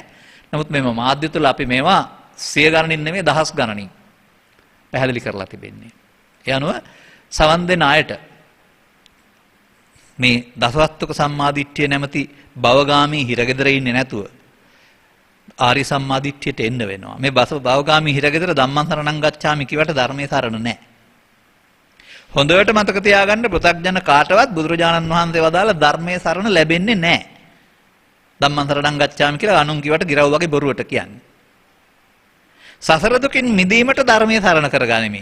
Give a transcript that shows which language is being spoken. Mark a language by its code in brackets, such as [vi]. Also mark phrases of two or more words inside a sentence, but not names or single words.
[si] නමුත් මේ මාධ්‍ය තුළ අපි මේවා 100 ගණනින් නෙමෙයි දහස් ගණනින් පැහැදිලි කරලා තිබෙන්නේ. ඒ අනුව සවන් දෙන අයට මේ දසවස්තුක සම්මාදිට්ඨිය නැමැති භවගාමී හිරගෙදර ඉන්නේ නැතුව ආරි සම්මාදිට්ඨියට එන්න වෙනවා. මේ භවගාමී හිරගෙදර [pi] ධම්මං සරණං ගච්ඡාමි [si] කිවට ධර්මයේ සරණ නැහැ. හොඳට මතක තියාගන්න පෘථග්ජන කාටවත් බුදුරජාණන් වහන්සේ වදාළ ධර්මයේ සරණ ලැබෙන්නේ නැහැ. [pi] ධම්මං සරණං ගච්ඡාමි [si] කියලා අනුන් කිවට ගිරව් වගේ බොරුවට කියන්නේ. සසර දුකින් මිදීමට ධර්මයේ සරණ කරගනිමි.